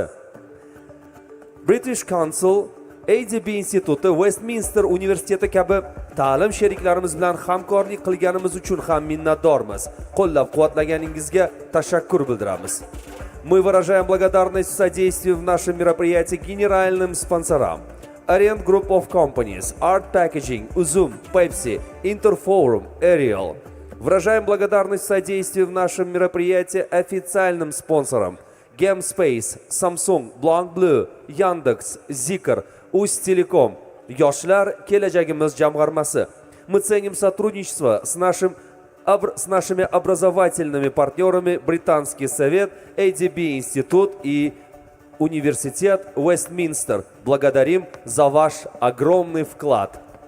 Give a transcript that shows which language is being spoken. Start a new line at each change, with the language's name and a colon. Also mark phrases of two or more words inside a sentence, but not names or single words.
Uzbek: British Council, ADB instituti, Westminster universiteti kabi ta'lim sheriklarimiz bilan hamkorlik qilganimiz uchun ham minnatdormiz. Qo'llab-quvvatlaganingizga tashakkur bildiramiz.
Russian: Мы выражаем благодарность в содействии в нашем мероприятии генеральным спонсорам: Orient Group of Companies, Art Packaging, Uzum, Pepsi, Interforum, Ariel. Выражаем благодарность в содействии в нашем мероприятии официальным спонсорам: GameSpace, Samsung, BlackBlue, Yandex, Zikr, Ustelecom.
Uzbek: Yoshlar kelajagimiz jamg'armasi.
Russian: Мы ценим сотрудничество с нашими образовательными партнерами Британский совет, ADB институт и университет Вестминстер. Благодарим за ваш огромный вклад.